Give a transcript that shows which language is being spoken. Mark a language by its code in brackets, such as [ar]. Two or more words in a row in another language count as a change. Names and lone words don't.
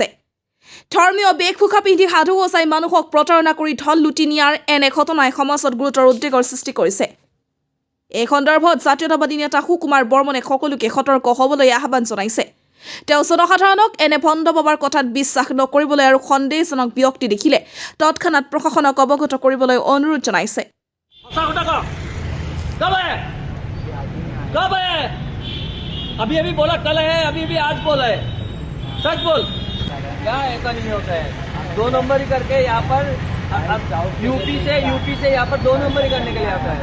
[as] ধৰ্মীয় বেশভূষা পিন্ধি সাধু সজাই মানুহক প্ৰতাৰণা কৰি ধন লুটি নিয়াৰ এনে ঘটনাই সমাজত গুৰুতৰ উদ্বেগৰ সৃষ্টি কৰিছে। এই সন্দৰ্ভত জাতীয়তাবাদী নেতা সুকুমাৰ বৰ্মনে সকলোকে সতৰ্ক হ'বলৈ আহ্বান জনাইছে। তেওঁ জনসাধাৰণক এনে ভণ্ড বাবাৰ কথাত বিশ্বাস নকৰিবলৈ আৰু সন্দেহজনক ব্যক্তি দেখিলে তৎক্ষণাত প্ৰশাসনক অৱগত কৰিবলৈ অনুৰোধ জনাইছে। [hi] कब है? अभी अभी बोला कल है, अभी अभी आज बोला है, सच बोल। क्या ऐसा नहीं होता है? 2 नंबर ही करके यहाँ पर यूपी से यहाँ पर 2 नंबर ही करने के लिए आता है।